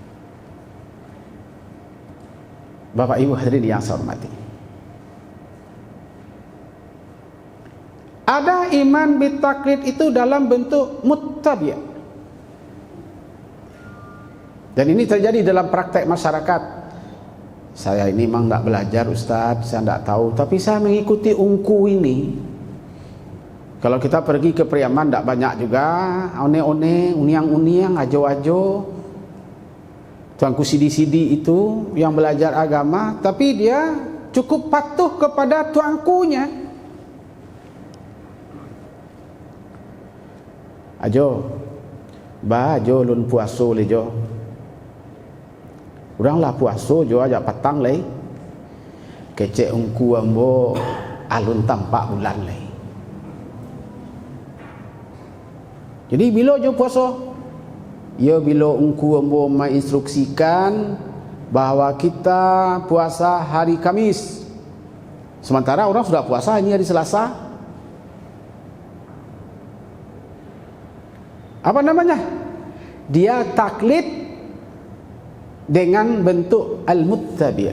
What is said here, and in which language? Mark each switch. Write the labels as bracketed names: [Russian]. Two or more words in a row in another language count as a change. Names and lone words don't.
[Indonesian] Bapak Ibu hadirin yang saya hormati, ada [Arabic] إيمان بالتقليد [Indonesian] itu dalam bentuk muttabi'. Dan ini terjadi dalam praktek masyarakat. Saya ini memang tak belajar Ustaz, saya tak tahu, tapi saya mengikuti ungku ini. Kalau kita pergi ke Priaman tak banyak juga, one-one, [Minangkabau] uniang-uniang, ajo-ajo, tuanku sidi-sidi [Indonesian] itu yang belajar agama, tapi dia cukup patuh kepada tuankunya. [Minangkabau] Ajo, ajo lun puaso le jo. Urang lah puaso jo aja petang le. Kecek ungku ambo alun tampak bulan le. Jadi bila jo puaso? [Indonesian] Ya bila ungku ambo menginstruksikan bahawa kita puasa hari Kamis, sementara orang sudah puasa ini hari Selasa. Apa namanya? Dia taklid dengan bentuk al-muttabi'.